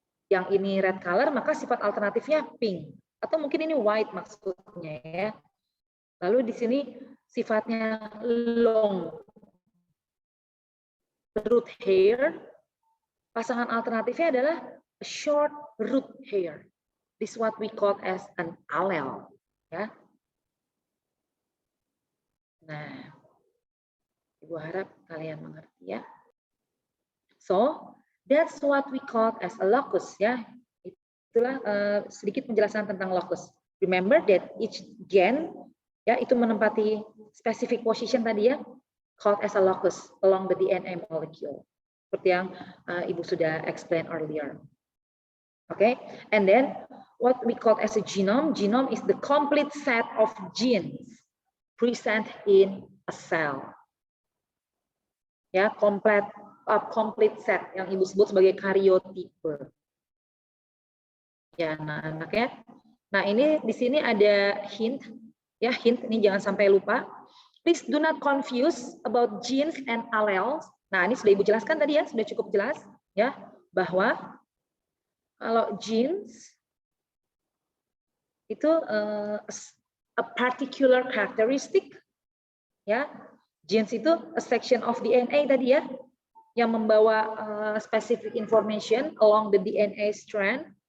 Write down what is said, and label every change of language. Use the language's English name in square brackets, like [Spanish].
[Indonesian] Yang ini red color, maka sifat alternatifnya pink. Atau mungkin ini white maksudnya ya. Lalu di sini sifatnya long root hair. Pasangan alternatifnya adalah short root hair. [English] This is what we call as an allele. Ya. [Indonesian] Nah, Ibu harap kalian mengerti ya. [English] So, that's what we call as a locus ya. [Indonesian] Itulah sedikit penjelasan tentang locus. [English] Remember that each gen [Indonesian] ya itu menempati [English] specific position tadi ya, called as a locus along the DNA molecule. [Indonesian] Seperti yang Ibu sudah [English] explain earlier. Okay, and then what we call as a genome. Genome is the complete set of genes present in a cell. [Indonesian] Ya, [English] complete set [Indonesian] yang Ibu sebut sebagai karyotipe. Ya, anak-anak ya. Nah, ini di sini ada hint ya, hint ini jangan sampai lupa. [English] Please do not confuse about genes and alleles. [Indonesian] Nah, ini sudah Ibu jelaskan tadi ya, sudah cukup jelas ya, bahwa kalau genes itu [English] a particular characteristic [Indonesian] ya. [English] Genes itu a section of DNA tadi ya, [Indonesian] yang membawa [English] specific information along the DNA strand.